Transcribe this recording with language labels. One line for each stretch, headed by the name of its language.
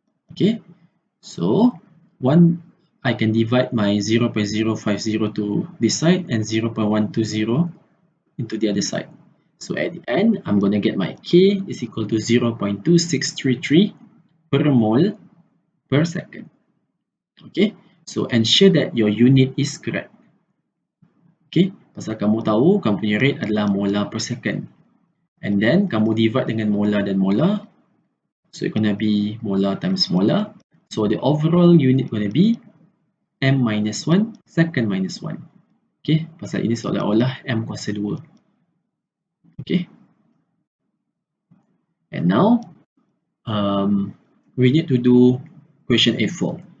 English: Okay, so I can divide my 0.050 to this side and 0.120 into the other side. So at the end, I'm going to get my K is equal to 0.2633 per mole per second. Okay, so ensure that your unit is correct.
Malay: Okay, pasal kamu tahu kamu punya rate adalah molar per second. And then kamu divide dengan molar dan molar.
English: So it's going to be molar times molar. So the overall unit going to be M minus 1 second minus 1.
Malay: Okay, pasal ini seolah-olah M kuasa 2. Okay.
English: And now, we need to do question A4.